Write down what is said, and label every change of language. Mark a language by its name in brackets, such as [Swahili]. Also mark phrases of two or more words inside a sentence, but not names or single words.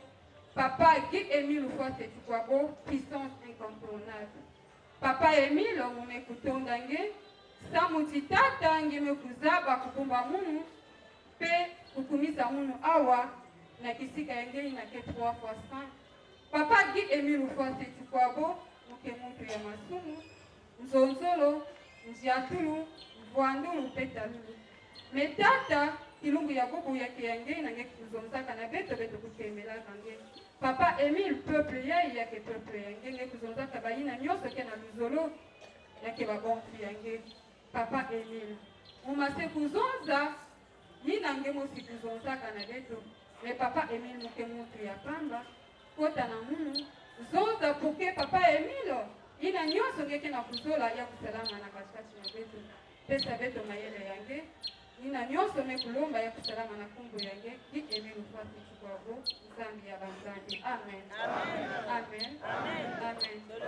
[Kituba (Democratic Republic of Congo)] Papa Guy Émile Ufwate Tukwabo, [French] puissance incontournable. [Kituba (Democratic Republic of Congo)] Papa Émile mumekutonda nge, samutitata nge mekuzaba kukumba munu, pe kukumiza munu awa, na kisika yenge na ke 3 fois 100. Papa Guy Émile Ufwate Tukwabo, muke muntu ya masumu, mzonzolo, mziatulu, mvuandulu petalulu. Metata kilungu ya bubu ya kiyange na nge kuzomzaka na beto kukemela kange. Papa Émile peuple ya ke peuple yange nge kuzomzaka bayina nyoso ke na luzolo ya ke babonfu yange. Papa Émile umase kuzonza nina nge mosi kuzomzaka na beto. Me Papa Émile muke muntu ya pamba kota na munu zonza puke Papa Émile ina nyoso nge ke na kuzola ya kusalama na katikati na beto. Pesa beto mayele yange nina nyoso mekulomba ya kusalama na kumbu yange Guy Émile Ufwate Tukwabo, Nzambi ya banzambi. Amen. Amen. Amen.